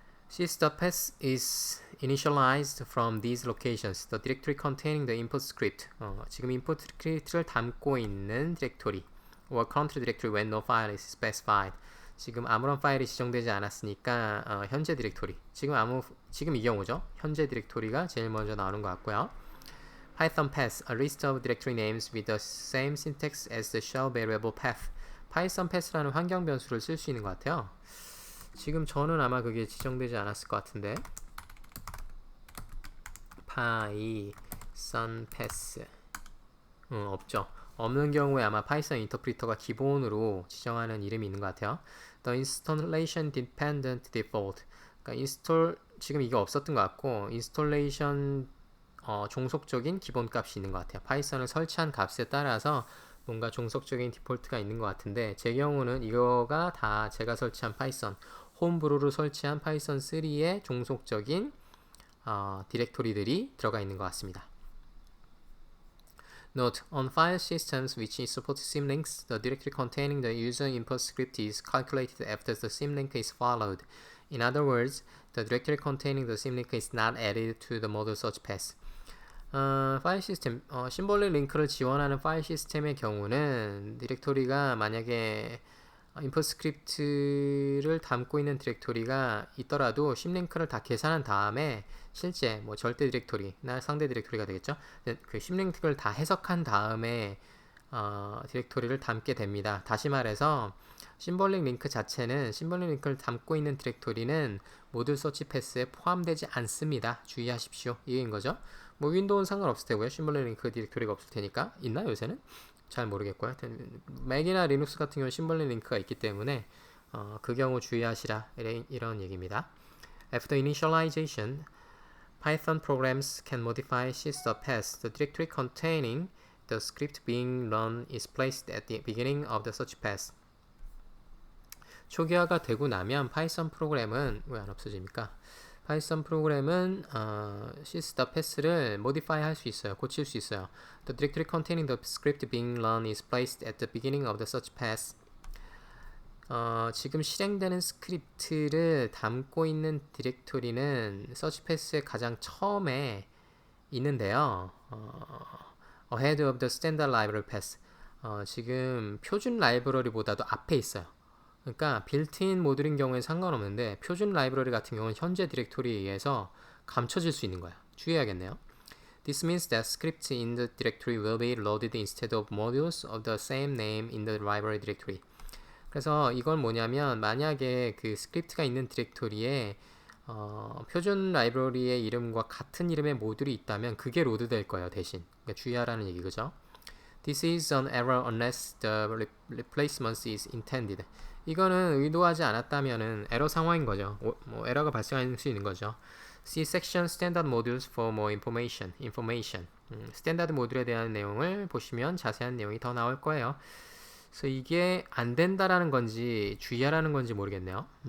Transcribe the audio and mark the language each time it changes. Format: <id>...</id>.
<en>Since the path is initialized from these locations, the directory containing the input script,</en> <ko>지금 input script를 담고 있는 디렉토리,</ko> <en>or country directory when no file is specified.</en> <ko>지금 아무런 파일이 지정되지 않았으니까 현재 디렉토리. 지금 이 경우죠. 현재 디렉토리가 제일 먼저 나오는 것 같고요.</ko> <en>Python path, a list of directory names with the same syntax as the shell variable path.</en> <ko>Python path라는 환경 변수를 쓸 수 있는 것 같아요. 지금 저는 아마 그게 지정되지 않았을 것 같은데. Python path. 없죠. 없는 경우에 아마 파이썬 인터프리터가 기본으로 지정하는 이름이 있는 것 같아요.</ko> <en>The installation dependent default.</en> <ko>그러니까 지금 이게 없었던 것 같고, 인스톨레이션 종속적인 기본 값이 있는 것 같아요. 파이썬을 설치한 값에 따라서 뭔가 종속적인 디폴트가 있는 것 같은데, 제 경우는 이거가 다 제가 설치한 파이썬, 홈브루로 설치한 파이썬 3의 종속적인 디렉토리들이 들어가 있는 것 같습니다.</ko> <en>Note, on file systems which support symlinks, the directory containing the user input script is calculated after the symlink is followed. In other words, the directory containing the symlink is not added to the model search path.</en> <ko>파일 시스템, 심볼릭 링크를 지원하는 파일 시스템의 경우는 디렉토리가 만약에 인풋 스크립트를 담고 있는 디렉토리가 있더라도 심링크를 다 계산한 다음에 실제 뭐 절대 디렉토리나 상대 디렉토리가 되겠죠. 그 심링크를 다 해석한 다음에 디렉토리를 담게 됩니다. 다시 말해서 심볼릭 링크 자체는 심볼릭 링크를 담고 있는 디렉토리는 모듈 서치 패스에 포함되지 않습니다. 주의하십시오. 이게인 거죠. 뭐 윈도우는 상관없을 테고요. 심볼릭 링크 디렉토리가 없을 테니까. 있나 요새는? 잘 모르겠고요. 맥이나 리눅스 같은 경우는 심볼릭 링크가 있기 때문에 그 경우 주의하시라 이런 얘기입니다.</ko> <en>After initialization, Python programs can modify system paths. The directory containing the script being run is placed at the beginning of the search path.</en> <ko>초기화가 되고 나면 파이썬 프로그램은 왜 안 없어집니까? 파이썬 프로그램은 시스터 패스를 modify 할 수 있어요. 고칠 수 있어요.</ko> <en>The directory containing the script being run is placed at the beginning of the search path.</en> <ko>지금 실행되는 스크립트를 담고 있는 디렉토리는 서치 패스의 가장 처음에 있는데요.</ko> <en>Ahead of the standard library path.</en> <ko>지금 표준 라이브러리보다도 앞에 있어요. 그러니까 빌트인 모듈인 경우에 상관없는데 표준 라이브러리 같은 경우는 현재 디렉토리에 의해서 감춰질 수 있는 거야. 주의해야겠네요.</ko> <en>This means that scripts in the directory will be loaded instead of modules of the same name in the library directory.</en> <ko>그래서 이건 뭐냐면 만약에 그 스크립트가 있는 디렉토리에 표준 라이브러리의 이름과 같은 이름의 모듈이 있다면 그게 로드될 거예요. 대신. 그러니까 주의하라는 얘기 그죠?</ko> <en>This is an error unless the replacement is intended.</en> <ko>이거는 의도하지 않았다면은 에러 상황인 거죠. 뭐 에러가 발생할 수 있는 거죠.</ko> <en>See section standard modules for more information.</en> <ko>스탠다드 모듈에 대한 내용을 보시면 자세한 내용이 더 나올 거예요. 그래서 이게 안 된다라는 건지 주의하라는 건지 모르겠네요.</ko>